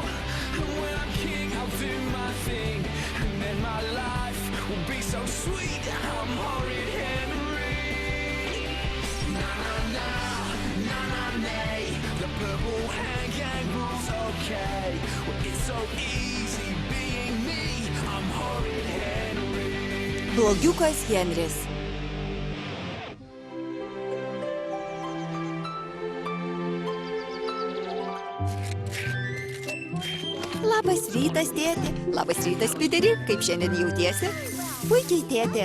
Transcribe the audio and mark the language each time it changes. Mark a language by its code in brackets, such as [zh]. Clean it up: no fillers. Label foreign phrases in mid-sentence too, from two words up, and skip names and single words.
[en] And when I'm king, I'll do my thing. And then my life will be so sweet. I'm horrid Henry. Na na na, na na nay. The purple hand gang rules okay. Well, it's so easy being me. I'm horrid Henry. [lt] Blogiukas Henris. Labas rytas, tėti. Labas rytas, Piteri. Kaip šiandien jautiesi? Puikiai, tėti.